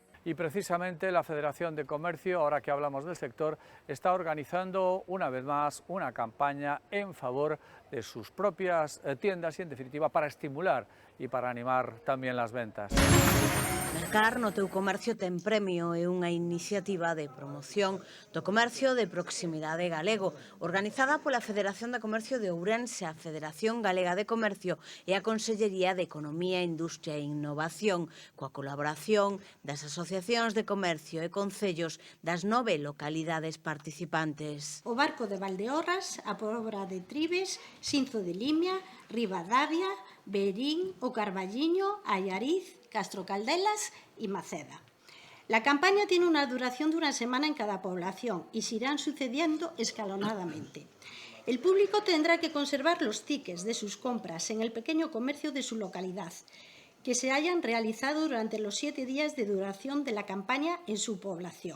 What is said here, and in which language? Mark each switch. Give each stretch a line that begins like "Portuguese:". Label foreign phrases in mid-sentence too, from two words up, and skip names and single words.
Spanish: Y precisamente la Federación de Comercio, ahora que hablamos del sector, está organizando una vez más una campaña en favor de sus propias tiendas y en definitiva para estimular y para animar también las ventas.
Galician: Mercar no teu comercio ten premio é unha iniciativa de promoción do comercio de proximidade galego, organizada pola Federación de Comercio de Ourense, a Federación Galega de Comercio e a Consellería de Economía, Industria e Innovación, coa colaboración das asociacións de comercio e concellos das 9 localidades participantes. O Barco de Valdeorras, a Pobra de Tribes, Sinzo de Limia, Ribadavia, Berín, o Carballiño, Allariz, Castro Caldelas
Spanish: y Maceda. La campaña tiene una duración de una semana en cada población y se irán sucediendo escalonadamente. El público tendrá que conservar los tickets de sus compras en el pequeño comercio de su localidad, que se hayan realizado durante los 7 días de duración de la campaña en su población.